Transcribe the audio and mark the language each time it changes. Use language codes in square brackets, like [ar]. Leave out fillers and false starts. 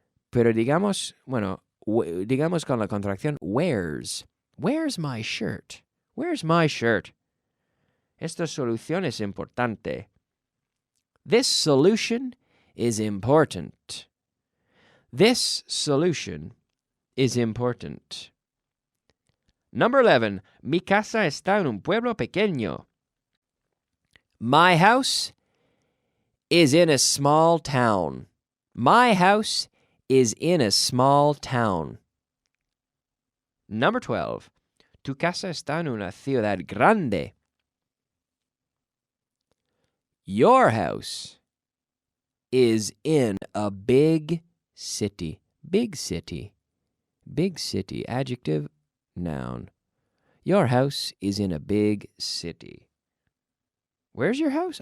[es] Pero digamos, bueno, digamos con la contracción where's. [en] Where's my shirt? Where's my shirt? [es] Esta solución es importante. [en] This solution is important. This solution is important. Number 11. [es] Mi casa está en un pueblo pequeño. [en] My house is in a small town. My house is in a small town. Number 12. [es] Tu casa está en una ciudad grande. [en] Your house is in a big city. Big city. Big city. Adjective, noun. Your house is in a big city. Where's your house?